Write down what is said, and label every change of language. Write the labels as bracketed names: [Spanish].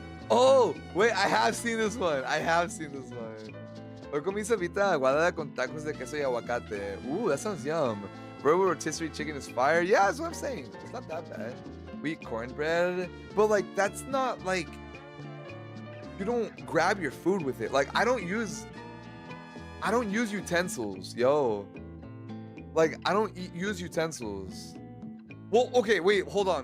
[English] Oh, wait, I have seen this one. [Spanish] Hoy comí sopita aguada con tacos de queso y aguacate. [English] Ooh, that sounds yum. Bro, rotisserie chicken is fire. Yeah, that's what I'm saying. It's not that bad. We eat cornbread, but like that's not like you don't grab your food with it. Like I don't use utensils, yo. Like I don't use utensils. Well, okay, wait, hold on.